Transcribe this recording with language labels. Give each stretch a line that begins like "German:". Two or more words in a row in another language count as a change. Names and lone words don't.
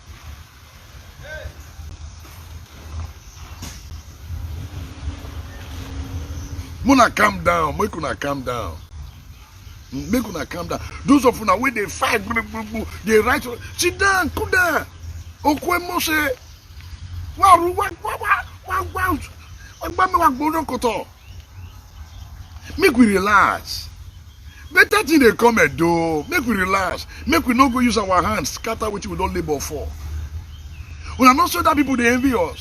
Nigerian Pidgin: Muna calm down. Make una calm down. Make una calm down. Those of una when they fight, they right. Sit down, cool down. Okwe Mose. Make we relax. Better thing they come and do. Make we relax. Make we not go use our hands, scatter which we don't labor for. We are not sure that people they envy us.